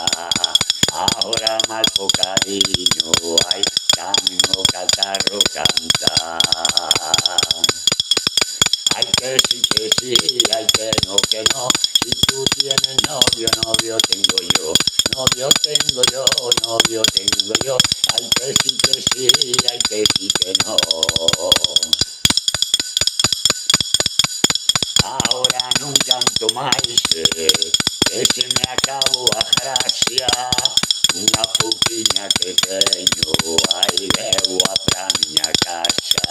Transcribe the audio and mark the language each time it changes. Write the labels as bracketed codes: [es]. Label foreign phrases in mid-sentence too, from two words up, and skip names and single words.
[gl] Ahora mal cariño, ay, tamén o catarro canta. [es] Ay, que sí, ay, que no, si tú tienes novio, novio tengo yo, novio tengo yo, novio tengo yo. Ay, que sí, ay, que sí, que no. [gl] Ahora non canto máis, que se me acabou a gracia, unha pouquiña que teño, ai, levo a pra miña casa.